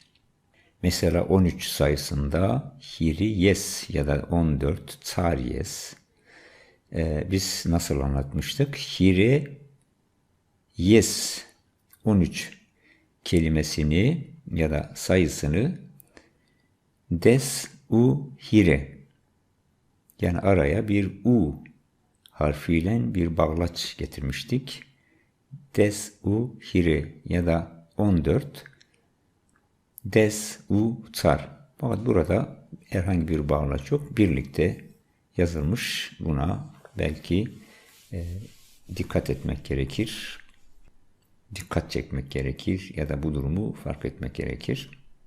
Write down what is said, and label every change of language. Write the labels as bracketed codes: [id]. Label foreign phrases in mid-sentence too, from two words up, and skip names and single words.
[tr] Mesela 13 sayısında [zza] hiri yes [tr] ya da 14 [zza] tsar yes. [tr] Biz nasıl anlatmıştık? [zza] Hiri yes [tr] 13 kelimesini ya da sayısını [zza] des u hire [tr] yani araya bir u harfiyle bir bağlaç getirmiştik. [zza] Des u hire [tr] ya da [zza] 14 des u tsar. [tr] Fakat burada herhangi bir bağlaç yok. Birlikte yazılmış. Buna belki dikkat etmek gerekir. Dikkat çekmek gerekir ya da bu durumu fark etmek gerekir.